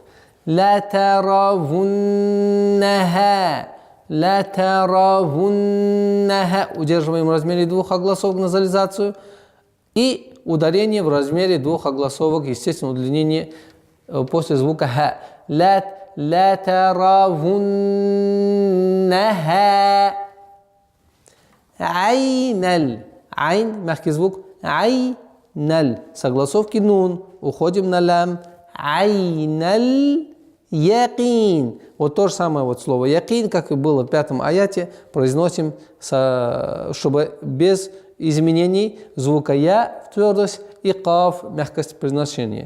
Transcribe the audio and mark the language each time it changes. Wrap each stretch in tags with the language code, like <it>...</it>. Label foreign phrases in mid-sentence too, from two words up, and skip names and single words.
<ar>لترونها. لترونها.</ar> <ru>Удерживаем в размере двух огласовок назализацию. И ударение в размере двух огласовок, естественно, удлинение после звука ха.</ru> <ar>لا ترونها عين.</ar> <ru>Айн, мягкий звук. Айналь. Согласовки нун. Уходим на лям.</ru> <ar>عين اليقين.</ar> <ru>Вот то же самое вот слово якин, как и было в 5-м аяте, произносим, чтобы без изменений звука я в твердость и каф мягкость произношения.</ru>